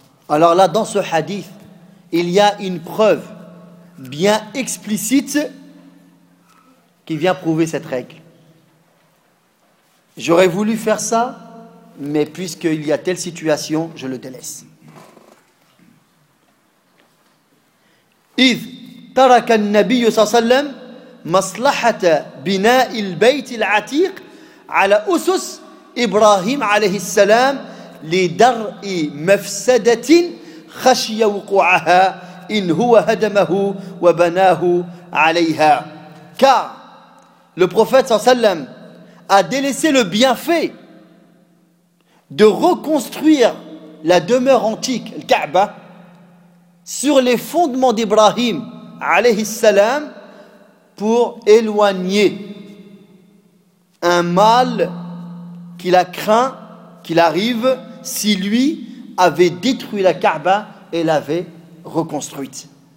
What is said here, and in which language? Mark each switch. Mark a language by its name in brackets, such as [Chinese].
[French] Alors là, dans ce hadith, il y a une preuve bien explicite qui vient prouver cette règle. J'aurais voulu faire ça, mais puisqu'il y a telle situation, je le délaisse. [Arabic] إِذْ تَرَكَ النَّبِيُّ صَلَّى اللَّهُ عَلَيْهِ وَسَلَّمَ مصلحة بناء البيت العتيق على أسس إبراهيم عليه السلام لدرء مفسدة خشي وقوعها إن هو هدمه وبناه عليها. [French] Car le prophète sallam a délaissé le bienfait de reconstruire la demeure antique, le Kaaba, sur les fondements d'Ibrahim عليه السلام, pour éloigner un mal qu'il a craint qu'il arrive si lui avait détruit la Kaaba et l'avait reconstruite.